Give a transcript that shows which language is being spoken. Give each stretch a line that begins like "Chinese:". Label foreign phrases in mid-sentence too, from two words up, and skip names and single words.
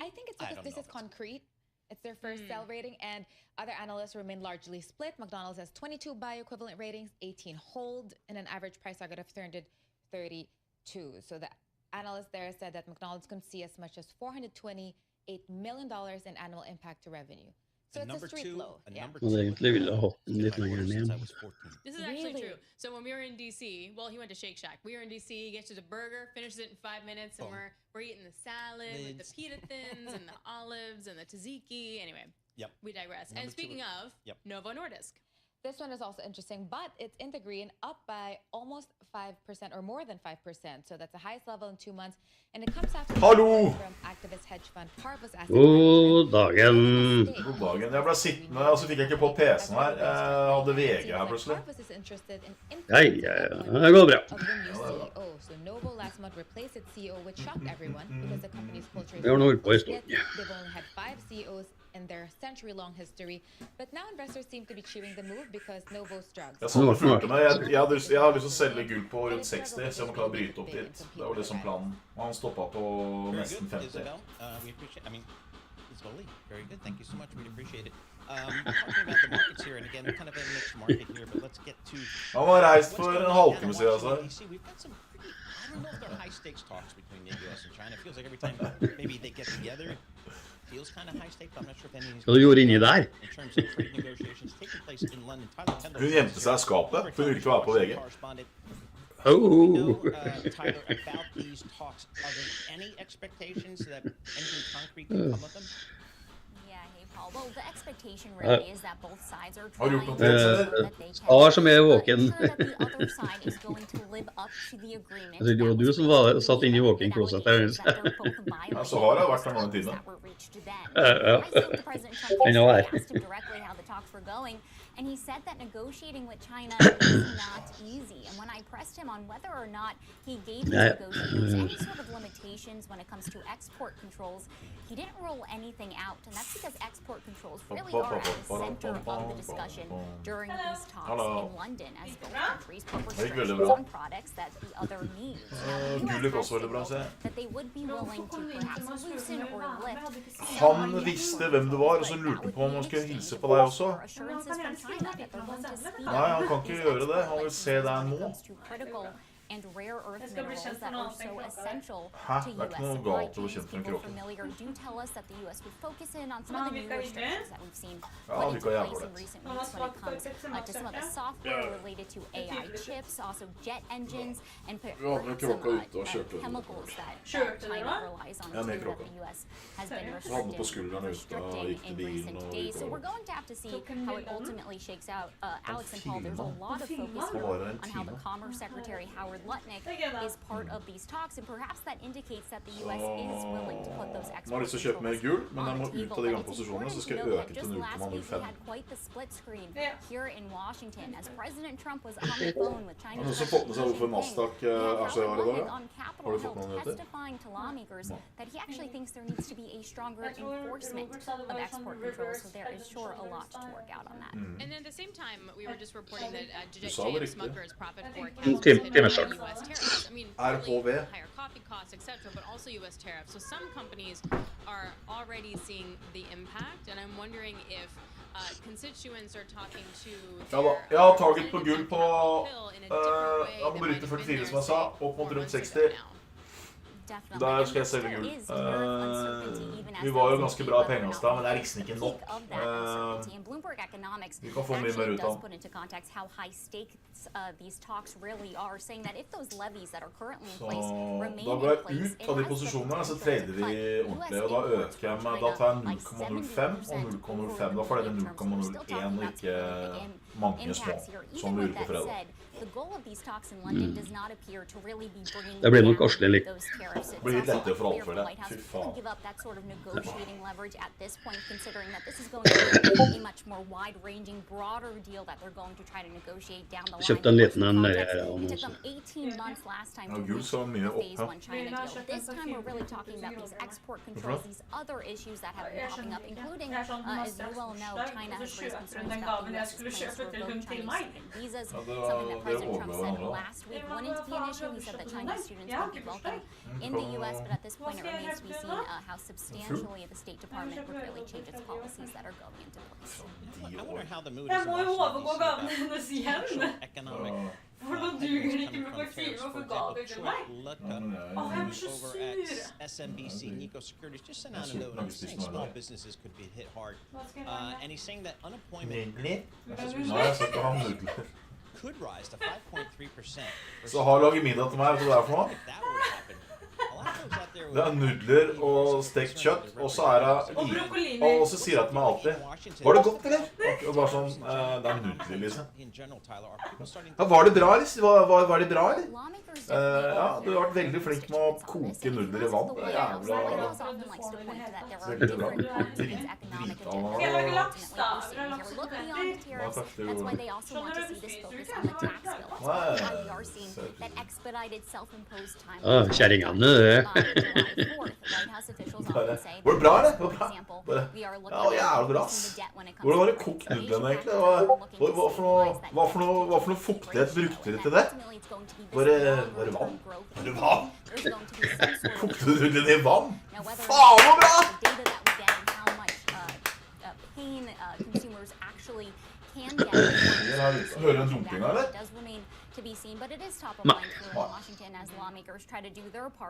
English: I think it's because this is concrete. It's their first sell rating, and other analysts remain largely split. McDonald's has 22 buy-equivalent ratings, 18 hold, and an average price target of 332. So the analyst there said that McDonald's can see as much as $428 million in annual impact to revenue. So it's a street low.
Norwegian: Egentlig ville jeg hatt den litt lenger ned.
English: This is actually true. So when we were in DC, well, he went to Shake Shack. We were in DC, he gets to the burger, finishes it in 5 minutes, and we're eating the salad with the pita thins and the olives and the tzatziki. Anyway, we digress. And speaking of, Novo Nordisk. This one is also interesting, but it's in the green, up by almost 5% or more than 5%. So that's the highest level in 2 months. And it comes after from activist hedge fund Parvus Asset.
Norwegian: God dagen. God dagen. Jeg ble sittende, og så fikk jeg ikke på PC-en her. Jeg hadde VG her plutselig. Det går bra.
English: So Novo last month replaced its CEO, which shocked everyone because the company's culture
Norwegian: Vi har noe på historien.
English: They've only had 5 CEOs in their century-long history, but now investors seem to be cheering the move because Novo's drugs.
Norwegian: Jeg så det fulgte meg. Jeg har lyst til å selge gull på rundt 60, så jeg må klare å bryte opp dit. Det var liksom planen. Og han stoppet på nesten 50.
English: We appreciate, I mean, slowly. Very good. Thank you so much. We'd appreciate it. Talking about the markets here, and again, we're kind of a mixed market here, but let's get to... Han var reist for en halvtime siden, altså. We've got some pretty, I don't know if they're high-stakes talks between the US and China. It feels like every time maybe they get together, it feels kind of high-stakes, but I'm not sure if anything's...
Norwegian: Hva du gjorde inni der?
English: In terms of trade negotiations taking place in London.
Norwegian: Hun gjemte seg i skapet, for hun ville ikke være på VG.
English: Tyler, about these talks, are there any expectations that anything concrete can come of them? Yeah, hey Paul. Well, the expectation really is that both sides are
Norwegian: Har du
English: trying
Norwegian: gjort
English: to
Norwegian: noe
English: ensure
Norwegian: til
English: that they
Norwegian: Star som er
English: can
Norwegian: våken.
English: ensure that the other side is going to live up to the agreement.
Norwegian: Det var du som var satt inne i
English: walking closet
Norwegian: der. Ja, så har jeg vært der noen tider.
English: I know I. asked him directly how the talks were going, and he said that negotiating with China is not easy. And when I pressed him on whether or not he gave these negotiators any sort of limitations when it comes to export controls, he didn't rule anything out, and that's because export controls really are at the center of the discussion during these talks in London, as both countries put restrictions on products that the other needs. That they would be willing to perhaps loosen or lift.
Norwegian: Han visste hvem det var, og så lurte han på om han skulle hilse på deg også. Nei, han kan ikke gjøre det. Han vil se deg nå.
English: And rare earth minerals that are so essential to
Norwegian: Det er ikke noe
English: U.S.
Norwegian: galt å
English: supply
Norwegian: bekjempe
English: chains.
Norwegian: den
English: People
Norwegian: kroppen.
English: familiar do tell us that the U.S. would focus in on some of the new restrictions that we've seen
Norwegian: Ja,
English: put
Norwegian: vi
English: into
Norwegian: kan
English: place
Norwegian: gjøre
English: in
Norwegian: det.
English: recent weeks when it comes to some of the software related to AI chips, also jet engines, and perhaps some chemicals that China relies on too, that the U.S. has been restricting in recent days. So we're going to have to see how it ultimately shakes out. Alex and Paul, there's a lot of focus here on how the Commerce Secretary Howard Lutnick is part of these talks, and perhaps that indicates that the U.S. is willing to put those
Norwegian: Han har lyst til å kjøpe mer gull, men han må ut av de gamle posisjonene, så skal jeg øke til 0,05.
English: had quite the split screen here in Washington as President Trump was on the phone with Chinese
Norwegian: Han har også fått med seg hvorfor Nasdaq er så høy i dag. Har du fått noen nyheter?
English: testifying to lawmakers that he actually thinks there needs to be a stronger enforcement of export controls, so there is sure a lot to work out on that. And then at the same time, we were just reporting that
Norwegian: sa det
English: J.M.
Norwegian: riktig.
English: Smucker's profit forecast was
Norwegian: Tim
English: hit by
Norwegian: Timmerson.
English: U.S. tariffs. I mean, RHV. really higher coffee costs, etc., but also U.S. tariffs. So some companies are already seeing the impact, and I'm wondering if constituents are talking to
Norwegian: Ja da, jeg har taget på gull på, jeg må bryte 44 som jeg sa, opp mot rundt 60. Der skal jeg selge gull. Vi var jo ganske bra i pengene da, men det er liksom ikke nok. Vi kan få mye mer ut av. Så da går jeg ut av de posisjonene, så trader vi ordentlig, og da øker jeg med, da tar jeg 0,05 og 0,05, da får dere 0,01 og ikke mange små, som vi gjorde på fredag.
English: The goal of these talks in London does not appear to really be bringing
Norwegian: Det blir nok Asle litt
English: tariffs. It's
Norwegian: Blir litt
English: also
Norwegian: lettere for alle,
English: unclear if the
Norwegian: føler jeg.
English: White House
Norwegian: Fy
English: is going
Norwegian: faen.
English: to give up that sort of negotiating leverage at this point, considering that this is going to be a much more wide-ranging, broader deal that they're going to try to negotiate down the line.
Norwegian: Kjøpte en liten en nedi her,
English: It took
Norwegian: også.
English: them 18 months last time
Norwegian: Ja,
English: to
Norwegian: gul
English: reach
Norwegian: så mye
English: the
Norwegian: opp
English: phase
Norwegian: her.
English: 1 China deal. This time we're really talking about these export controls, these other issues that have been popping up, including, as you well know, China has raised concerns about the U.S.'s plans to revoke Chinese student visas,
Norwegian: Ja,
English: something that
Norwegian: det
English: President Trump
Norwegian: overgår
English: said
Norwegian: hverandre.
English: last week wouldn't be an issue. He said that Chinese students would be welcome in the U.S., but at this point it remains to be seen how substantially the State Department would really change its policies that are going into place. I wonder how the mood
Norwegian: Jeg
English: is in
Norwegian: må jo
English: Washington,
Norwegian: overgå
English: DC about
Norwegian: gaven hennes igjen.
English: potential economic
Norwegian: For nå
English: headwinds
Norwegian: duger det
English: coming
Norwegian: ikke med
English: from
Norwegian: parfyme
English: tariffs.
Norwegian: og
English: For
Norwegian: for gaver
English: example,
Norwegian: til
English: Trent
Norwegian: meg.
English: Lutke,
Norwegian: Åh, jeg blir så
English: over
Norwegian: sur.
English: at SMBC Nico Securities, just sent out a That's note not and saying business, small no. businesses could be hit hard.
Norwegian: Hva skal jeg gjøre?
English: And he's saying that unemployment
Norwegian: Nydelig. Nei, jeg skal ikke ha nudler.
English: could rise to 5.3%.
Norwegian: Så har laget middag til meg, vet du hva det er for noe?
English: If that were to happen, a lot of folks out there
Norwegian: Det er nudler og stekt kjøtt, og så er det Og brokkolini. Og så sier jeg til meg alltid, var det godt, eller? Og bare sånn, det er nudler, liksom.
English: in general, Tyler, are people starting
Norwegian: Ja, var det bra, eller? Var det bra, eller? Ja, du har vært veldig flink med å koke nudler i vann. Det er jævla veldig bra. Skal jeg lage laks, da? Vil du ha laks og poteter? Hva takk, det
English: That's why
Norwegian: gjorde
English: they also want to see this focus
Norwegian: Skjønner
English: on
Norwegian: du?
English: the tax bill. That's Wow. why we are seeing that expedited self-imposed time.
Norwegian: Kjerringene, det.
English: White House officials often say
Norwegian: Var det bra, eller?
English: that,
Norwegian: Var det
English: for
Norwegian: bra?
English: example,
Norwegian: Var det?
English: we are looking
Norwegian: Ja,
English: at
Norwegian: jævlig bra, reducing ass.
English: the debt when it comes
Norwegian: Hvordan
English: to
Norwegian: har du kokt
English: inflation
Norwegian: nudlene, egentlig?
English: factors.
Norwegian: Hva
English: We're looking to
Norwegian: for noe fuktighet brukte dere til det?
English: ultimately it's going to be this
Norwegian: Var det
English: longer-term
Norwegian: vann?
English: growth.
Norwegian: Var det vann?
English: There's going to be some sort of
Norwegian: Kokte du nudlene i vann?
English: Now, whether
Norwegian: Faen, så bra!
English: the data that we get and how much pain consumers actually can get
Norwegian: Hører du den dumpinga, eller?
English: does remain to be seen, but it is top of mind here in Washington as lawmakers try to do their part